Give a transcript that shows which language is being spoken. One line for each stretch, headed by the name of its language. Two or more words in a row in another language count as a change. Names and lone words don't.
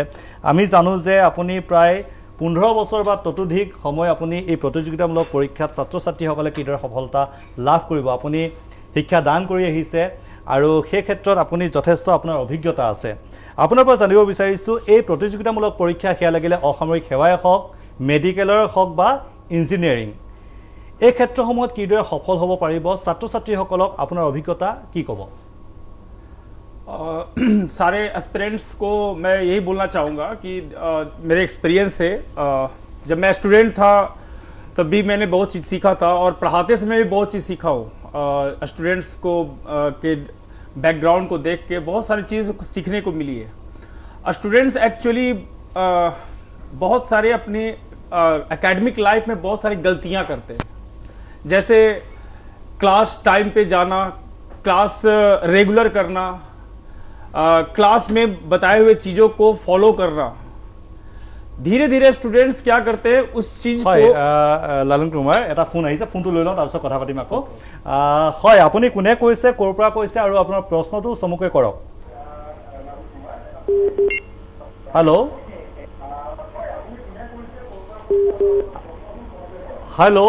Assamese: আমি জানো যে আপুনি প্ৰায় 15 বছৰ বা ততোধিক সময় আপুনি এই প্ৰতিযোগিতামূলক পৰীক্ষাত ছাত্ৰ ছাত্ৰীসকলে কিদৰে সফলতা লাভ কৰিব আপুনি শিক্ষা দান কৰি আহিছে, আৰু সেই ক্ষেত্ৰত আপুনি যথেষ্ট আপোনাৰ অভিজ্ঞতা আছে। আপোনাৰ পৰা জানিব বিচাৰিছোঁ, এই প্ৰতিযোগিতামূলক পৰীক্ষা সেয়া লাগিলে অসামৰিক সেৱাই হওক, মেডিকেলৰ হওক বা ইঞ্জিনিয়াৰিং, এই ক্ষেত্ৰসমূহত কিদৰে সফল হ'ব পাৰিব, ছাত্ৰ ছাত্ৰীসকলক আপোনাৰ অভিজ্ঞতা কি ক'ব?
Hindi: सारे एस्पिरेंट्स को मैं यही बोलना चाहूँगा कि मेरे एक्सपीरियंस से जब मैं स्टूडेंट था तब भी मैंने बहुत चीज़ सीखा था, और पढ़ाते समय भी बहुत चीज़ सीखा हूँ। स्टूडेंट्स को के बैकग्राउंड को देख के बहुत सारी चीज़ सीखने को मिली है। स्टूडेंट्स एक्चुअली बहुत सारे अपने
English: academic life
Hindi: में बहुत सारी गलतियाँ करते हैं, जैसे
English: class time
Hindi: पे जाना,
English: class regular
Hindi: करना, क्लास में बताए हुए चीजों को फॉलो करना। धीरे धीरे स्टूडेंट्स क्या करते हैं उस चीज को।
Assamese: লালন কুমাৰ, এটা ফোন আহিছে, ফোনটো লৈ লওঁ, তাৰপিছত কথা পাতিম আকৌ। হয়, আপুনি কোনে কৈছে, ক'ৰ পৰা কৈছে আৰু আপোনাৰ প্ৰশ্নটো চমুকৈ কৰক। হেল্ল', হেল্ল',